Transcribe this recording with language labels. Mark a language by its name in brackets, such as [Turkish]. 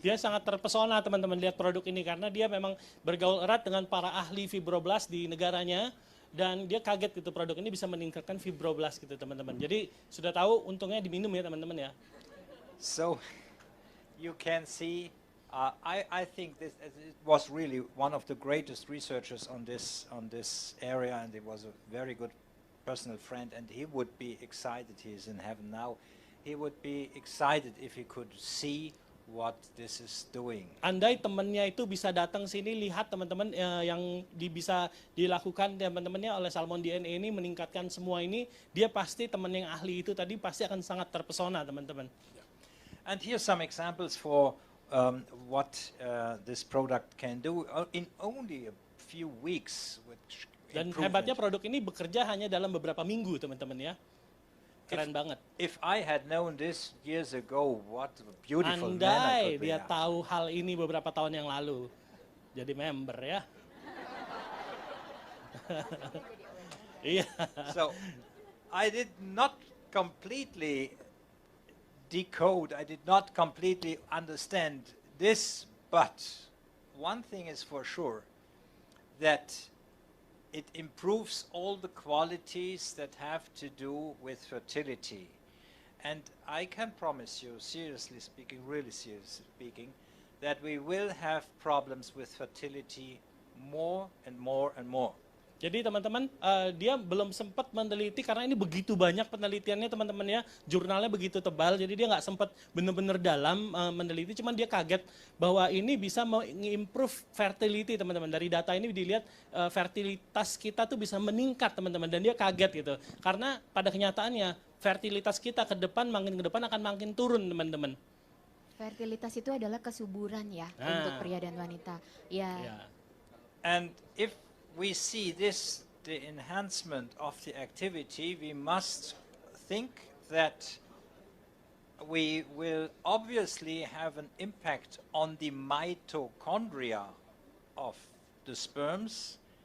[Indonesian] Dia sangat terpesona teman-teman lihat produk ini karena dia memang bergaul erat dengan para ahli fibroblast di negaranya, dan dia kaget gitu produk ini bisa meningkatkan fibroblast gitu teman-teman. Jadi sudah tahu untungnya diminum ya teman-teman ya. [English] So you can see, I think it was really one of the greatest researchers on this area, and it was a very good personal friend, and he would be excited. He is in heaven now. He would be excited if he could see what this is doing. [Indonesian] Andai temannya itu bisa datang sini lihat teman-teman yang bisa dilakukan teman-temannya oleh salmon DNA ini, meningkatkan semua ini, dia pasti teman yang ahli itu tadi pasti akan sangat terpesona teman-teman. [English] And here's some examples for what this product can do in only a few weeks. [Indonesian] Dan hebatnya produk ini bekerja hanya dalam beberapa minggu teman-teman ya. Keren banget. [English] If I had known this years ago, what a beautiful man I [Indonesian] Andai [English] could be. [Indonesian] dia tahu hal ini beberapa tahun yang lalu, jadi member ya. Iya. [English] So I did not completely decode, I did not completely understand this, but one thing is for sure, that it improves all the qualities that have to do with fertility. And I can promise you, seriously speaking, really seriously speaking, that we will have problems with fertility more and more and more. [Indonesian] Jadi teman-teman, dia belum sempat meneliti karena ini begitu banyak penelitiannya teman-teman ya, jurnalnya begitu tebal, jadi dia nggak sempat benar-benar dalam meneliti, cuman dia kaget bahwa ini bisa mengimprove fertility teman-teman. Dari data ini dilihat fertilitas kita tuh bisa meningkat teman-teman, dan dia kaget gitu, karena pada kenyataannya fertilitas kita ke depan akan makin turun teman-teman. Fertilitas itu adalah kesuburan ya untuk pria dan wanita. Ya. Yeah. [English] And if we see the enhancement of the activity, we must think that we will obviously have an impact on the mitochondria of the sperms.